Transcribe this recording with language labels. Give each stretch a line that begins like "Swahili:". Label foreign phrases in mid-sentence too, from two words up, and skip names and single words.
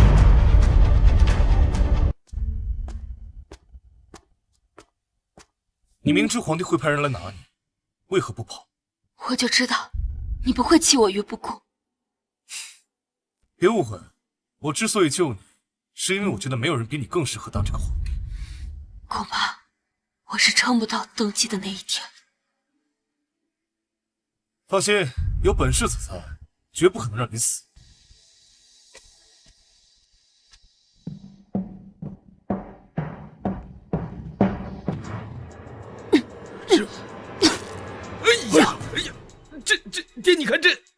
Chinese: 你明知皇帝會派人來拿你，為何不跑？我就知道你不會棄我於不顧。別誤會，我之所以救你，是因為我覺得沒有人比你更適合當這個皇帝。恐怕我是撐不到登基的那一天。放心，有本世子在，絕不可能讓你死。这你看这，